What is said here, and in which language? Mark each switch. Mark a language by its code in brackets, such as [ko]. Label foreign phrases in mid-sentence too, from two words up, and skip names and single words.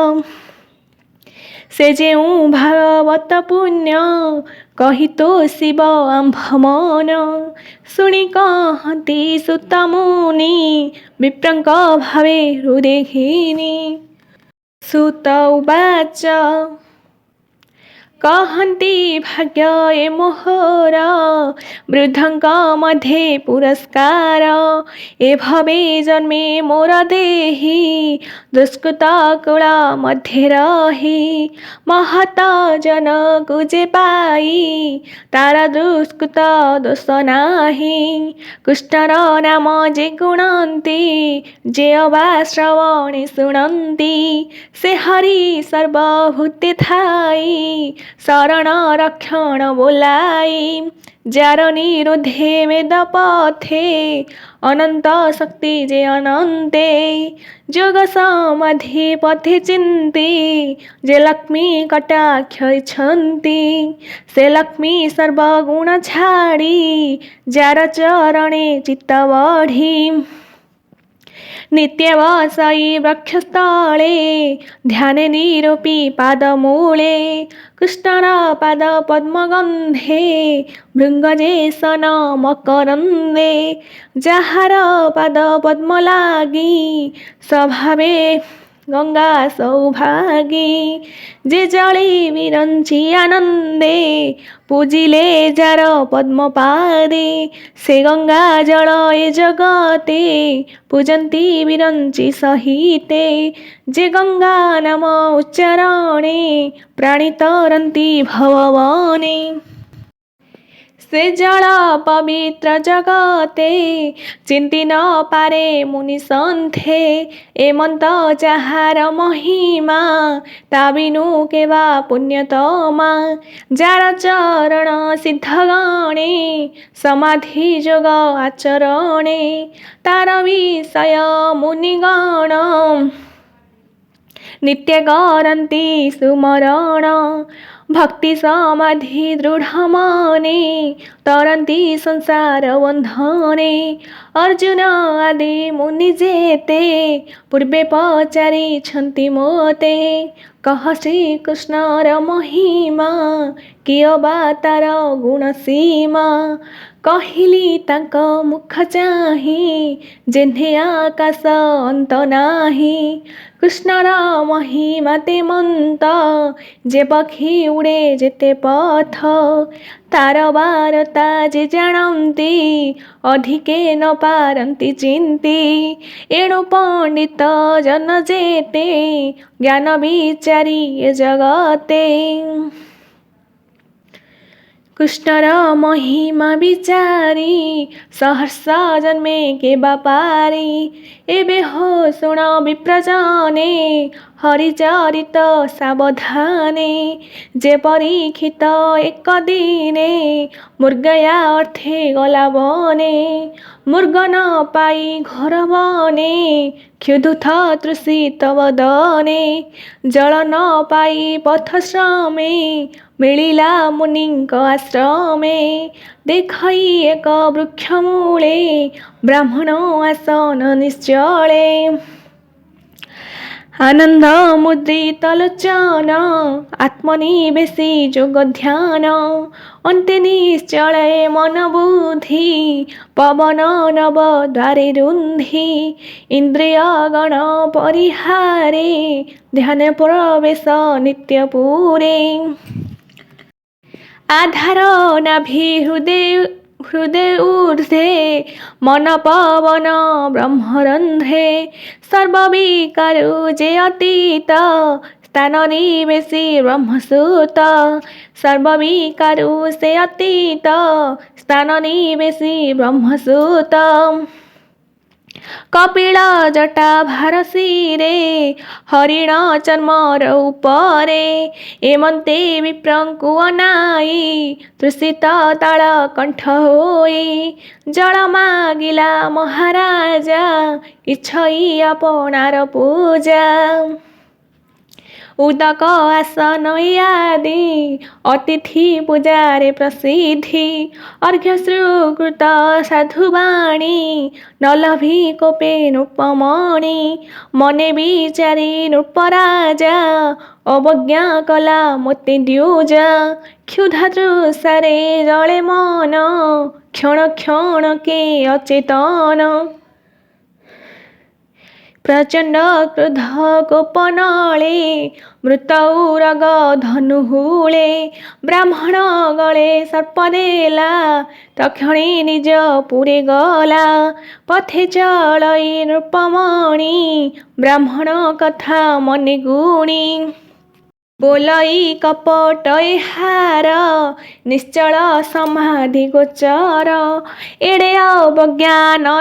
[or] ସେ ଜେଉ ଭାଗବତ ପୁଣ୍ୟ କହୀ ତୋ ଶିବ ଆଂଭ ମନ ଶୁଣୀ କହତୀ ସୁତ ମୁନି ବିପ୍ରଂକ ଭାବେ ହୃଦୟହୀନୀ ସୁତ ଉବାଚ କହନ୍ତି ଭାଗ୍ୟ ଏ ମୋହର ବୃଦ୍ଧଂକ ମଧ୍ୟେ ପୁରସ୍କାର ଏ ଭବେ ଜନ୍ମେ ମୋର ଦେହୀ ଦୁଷ୍କୃତ କୁଳ ମଧ୍ୟେ ରହୀ ମହତ ଜନ କୁଜେ ପାଈ ତାର ଦୁଷ୍କୃତ ଦୋଷ ନାହି କୃଷ୍ଣର ନାମ ଯେ ଗୁଣନ୍ତି ଯେ ଅବା ଶ୍ରବଣେ ଶୁଣନ୍ତି ସେ ହରି ସର୍ବଭୂତେ ଥାଈ ଶରଣ ରକ୍ଷଣ ବୋଲାଈ ଯାର ନିରୋଧେ ବେଦ ପଥେ ଅନନ୍ତ ଶକ୍ତି ଯେ ଅନନ୍ତେ ଯୋଗ ସମାଧି ପଥେ ଚିନ୍ତି ଯେ ଲକ୍ଷ୍ମୀ କଟାକ୍ଷ ଛନ୍ତି ସେ ଲକ୍ଷ୍ମୀ ସର୍ବଗୁଣ ଛାଡ଼ୀ ଯାର ଚରଣେ ଚିତ୍ତ ବଢ଼ୀ ନିତ୍ୟବାସାୟୀ ବକ୍ଷସ୍ଥଳେ ଧ୍ୟାନେ ନିରୂପୀ ପାଦମୂଳେ କୃଷ୍ଣର ପାଦ ପଦ୍ମଗନ୍ଧେ ଭୃଙ୍ଗଯେସନ ମକରନ୍ଦେ ଯାହାର ପାଦ ପଦ୍ମ ଲାଗି ସ୍ୱଭାବେ ଗଙ୍ଗା ସୌଭାଗୀ ଯେ ଜଳି ବିରଞ୍ଚି ଆନନ୍ଦେ ପୂଜିଲେ ଯାର ପଦ୍ମ ପାଦେ ସେ ଗଙ୍ଗା ଜଳ ଏ ଜଗତେ ପୂଜନ୍ତି ବିରଞ୍ଚି ସହିତେ ଯେ ଗଙ୍ଗା ନାମ ଉଚ୍ଚାରଣେ ପ୍ରାଣୀ ତରନ୍ତି ଭବବନେ ସେ ଜଳ ପବିତ୍ର ଜଗତେ ଚିନ୍ତି ନ ପାରେ ମୁନି ସନ୍ଥେ ଏମନ୍ତ ଯାହାର ମହିମା ତା ବିନୁ କେବା ପୁଣ୍ୟତମା ଯାର ଚରଣ ସିଦ୍ଧ ଗଣେ ସମାଧି ଯୋଗ ଆଚରଣେ ତାର ବିଷୟ ମୁନିଗଣ ନିତ୍ୟ କରନ୍ତି ସୁମରଣ ଭକ୍ତି ସମାଧି ଦୃଢ଼ ମନେ ତରନ୍ତି ସଂସାର ବନ୍ଧନେ ଅର୍ଜୁନ ଆଦି ମୁନି ଯେତେ ପୂର୍ବେ ପଚାରି ଛନ୍ତି ମୋତେ କହ ଶ୍ରୀ କୃଷ୍ଣର ମହିମା କିୟ ବା ତାର ଗୁଣ ସୀମା କହିଲି ତାଙ୍କ ମୁଖ ଚାହି ଯେନ୍ହେ ଆକାଶ ଅନ୍ତ ନାହି କୃଷ୍ଣର ମହିମା ତେ ମନ୍ତ ଯେ ପକ୍ଷୀ ଉଡ଼େ ଯେତେ ପଥ ତାର ବାରତା ଯେ ଜାଣନ୍ତି ଅଧିକେ ନ ପାରନ୍ତି ଚିନ୍ତି ଏଣୁ ପଣ୍ଡିତ ଜନ ଯେତେ ଜ୍ଞାନ ବିଚାରି ଏ ଜଗତେ କୃଷ୍ଣର ମହିମା ବିଚାରୀ ସହର୍ଷ ଜନ୍ମେ କେ ବାପାରୀ ଏବେ ହୋ ଶୁଣ ବିପ୍ରଜନେ ହରିଚରିତ ସାବଧାନେ ଯେ ପରୀକ୍ଷିତ ଏକ ଦିନେ ମୃଗୟା ଅର୍ଥେ ଗଲା ବନେ ମୃଗ ନ ପାଈ ଘୋର ବନେ କ୍ଷୁଧୁଥ ତୃଷିତ ବଦନେ ଜଳ ନ ପାଈ ପଥ ଶ୍ରମେ ମିଳିଲା ମୁନିଙ୍କ ଆଶ୍ରମେ ଦେଖୈ ଏକ ବୃକ୍ଷ ମୂଳେ ବ୍ରାହ୍ମଣ ଆସନ ନିଶ୍ଚଳେ ଆନନ୍ଦ ମୁଦ୍ରିତ ଲୋଚନ ଆତ୍ମନିବେଶୀ ଯୋଗ ଧ୍ୟାନ ଅନ୍ତେ ନିଶ୍ଚଳେ ମନ ବୁଦ୍ଧି ପବନ ନବ ଦ୍ୱାରେ ରୁନ୍ଧି ଇନ୍ଦ୍ରିୟ ଗଣ ପରିହାରେ ଧ୍ୟାନ ପ୍ରବେଶ ନିତ୍ୟ ପୂରେ ଆଧାର ନାଭି ହୃଦୟ ଊର୍ଦ୍ଧ୍ୱେ ମନ ପବନ ବ୍ରହ୍ମରନ୍ଧ୍ରେ ସର୍ବବିକାରୁ ଯେ ଅତୀତ ସ୍ଥାନ ନିବେଶୀ ବ୍ରହ୍ମସୂତ ସର୍ବବିକାରୁ ସେ ଅତୀତ ସ୍ଥାନ ନିବେଶୀ ବ୍ରହ୍ମସୂତ କପିଳ ଜଟା ଭାରସୀରେ ହରିଣ ଚର୍ମର ଉପରେ ଏମନ୍ତେ ବିପ୍ରଙ୍କୁ ଅନାଈ ତୃଷିତ ତାଳ କଣ୍ଠ ହୋଈ ଜଳ ମାଗିଲା ମହାରାଜା ଇଚ୍ଛଈ ଅପନାର ପୂଜା ଉଦକ ଆସନ ଆଦି ଅତିଥି ପୂଜାରେ ପ୍ରସିଦ୍ଧି ଅର୍ଘ୍ୟ ଶ୍ରୁକୃତ ସାଧୁବାଣୀ ନ ଲଭି କୋପେ ନୃପମଣି ମନେ ବିଚାରୀ ନୃପରାଜା ଅବଜ୍ଞା କଲା ମୋତେ ଦ୍ୟୁଜା କ୍ଷୁଧା ତୃଷାରେ ଜଳେ ମନ କ୍ଷଣ କ୍ଷଣ କେ ଅଚେତନ ପ୍ରଚଣ୍ଡ କ୍ରୋଧ ଗୋପନଲେ ମୃତ ଉରଗ ଧନୁହୂଲେ ବ୍ରାହ୍ମଣ ଗଳେ ସର୍ପ ଦେଲା ତକ୍ଷଣେ ନିଜ ପୁରେ ଗଲା ପଥେ ଚଳଈ ନୃପମଣି ବ୍ରାହ୍ମଣ କଥା ମନେ ଗୁଣୀ ବୋଲଈ କପଟ ହାର ନିଶ୍ଚଳ ସମାଧି ଗୋଚର ଏଡ଼େ ଅବଜ୍ଞା ନର